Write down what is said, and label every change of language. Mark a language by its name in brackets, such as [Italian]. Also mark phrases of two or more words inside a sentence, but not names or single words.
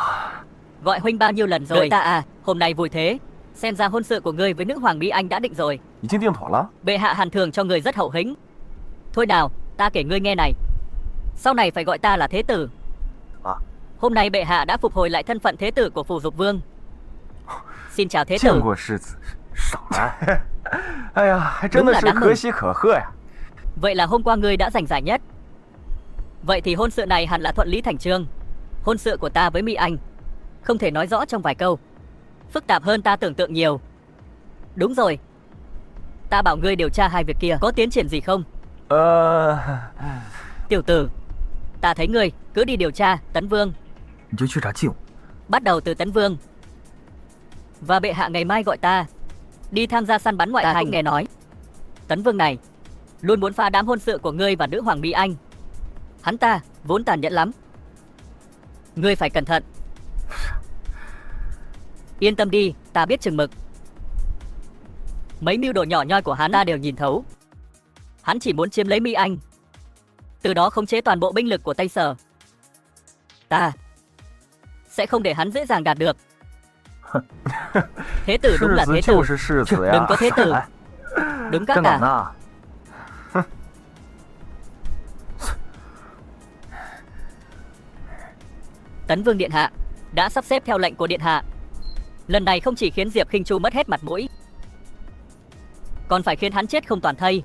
[Vietnamese] Gọi huynh bao nhiêu lần rồi? Đợi ta à, hôm nay vui thế. Xem ra hôn sự của ngươi với nữ hoàng Mỹ Anh đã định rồi. [Chinese] 已经定妥了。 [Vietnamese] Bệ hạ hàn thưởng cho người rất hậu hĩnh. Thôi nào, ta kể ngươi nghe này. Sau này phải gọi ta là thế tử. À. Hôm nay bệ hạ đã phục hồi lại thân phận thế tử của Phù Dục Vương. Xin chào thế [Chinese] 见 [Vietnamese] tử. [Chinese] 过世子，少来。哎呀，还真的 [Vietnamese] Đúng là [Chinese] 是 [Vietnamese] đáng [Chinese] 可 [Vietnamese] mừng. [Chinese] 喜可贺呀！ [Vietnamese] Vậy là hôm qua ngươi đã giành giải nhất. Vậy thì hôn sự này hẳn là thuận lý thành chương. Hôn sự của ta với Mỹ Anh không thể nói rõ trong vài câu. Phức tạp hơn ta tưởng tượng nhiều. Đúng rồi. Ta bảo ngươi điều tra hai việc kia có tiến triển gì không? Tiểu tử, ta thấy ngươi cứ đi điều tra Tấn Vương. [Chinese] 你就去查季武。 [Vietnamese] Bắt đầu từ Tấn Vương. Và bệ hạ ngày mai gọi ta đi tham gia săn bắn ngoại thành. Nghe nói Tấn Vương này luôn muốn phá đám hôn sự của ngươi và nữ hoàng Mỹ Anh. Hắn ta vốn tàn nhẫn lắm. Ngươi phải cẩn thận. Yên tâm đi, ta biết chừng mực. Mấy mưu đồ nhỏ nhoi của hắn ta đều nhìn thấu. Hắn chỉ muốn chiếm lấy Mỹ Anh, từ đó khống chế toàn bộ binh lực của Tây Sở. Ta sẽ không để hắn dễ dàng đạt được. Thế tử đúng [Chinese] 世 [Vietnamese] là [Chinese] 子 [Vietnamese] thế [Chinese] 就 [Vietnamese] tử. [Chinese] 是世子呀！ [Vietnamese] Đừng có thế tử. [Chinese] 少来 [Vietnamese] Đứng các [Chinese] 站岗 [Vietnamese] cả. [Chinese] 呢？ [Vietnamese] Tấn Vương điện hạ đã sắp xếp theo lệnh của điện hạ. Lần này không chỉ khiến Diệp Khinh Chu mất hết mặt mũi, còn phải khiến hắn chết không toàn thây.